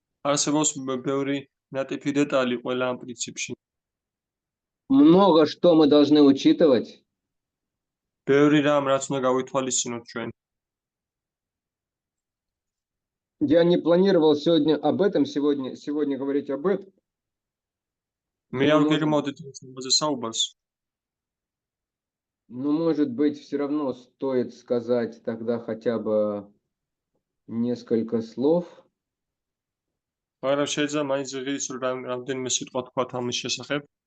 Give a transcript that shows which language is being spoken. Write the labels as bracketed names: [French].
[Georgian] არსებობს ბევრი ნატიფი დეტალი ყველა ამ პრინციპში. [Russian] Много что мы должны учитывать. [Georgian] ბევრი რამ რაც უნდა გავითვალისწინოთ ჩვენ. [Russian] Я не планировал сегодня говорить об этом. [Georgian] მე არ გეგმავდით ამაზე საუბარს. [Russian] Но, может быть, все равно стоит сказать тогда хотя бы несколько слов. [Georgian] მაგრამ შეიძლება მაინც ღირს რამდენიმე სიტყვა თქვათ ამის შესახებ.